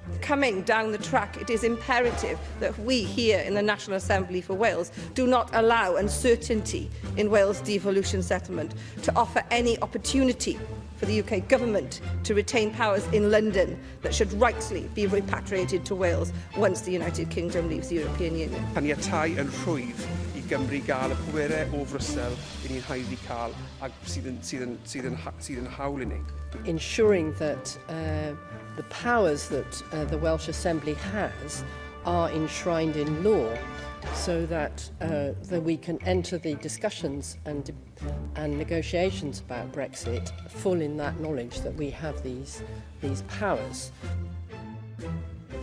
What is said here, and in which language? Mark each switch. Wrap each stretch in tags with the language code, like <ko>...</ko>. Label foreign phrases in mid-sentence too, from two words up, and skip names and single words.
<en>Coming down the track, it is imperative that we here in the National Assembly for Wales do not allow uncertainty in Wales' devolution settlement to offer any opportunity for the UK Government to retain powers in London that should rightly be repatriated to Wales once the United Kingdom leaves the European Union.</en> <cy>Caniatáu yn rhwydd I Gymru gael y pwerau o Fryssel I ni'n haeddu cael ac sydd yn hawl I ni.</cy> <en>Ensuring that the powers that the Welsh Assembly has are enshrined in law, so that we can enter the discussions and negotiations about Brexit full in that knowledge that we have these powers.</en>